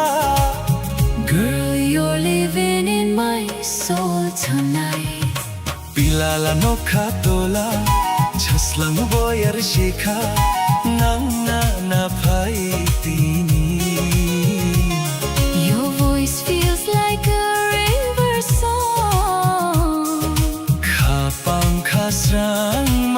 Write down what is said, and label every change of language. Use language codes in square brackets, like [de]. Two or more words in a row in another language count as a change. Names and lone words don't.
[en] Girl, you're living in my soul tonight. [trp] Pilala nokha tola jaslang boyar shikha nangna na phai tini. [en] Your voice feels like a river song. [trp] Kha pankha srang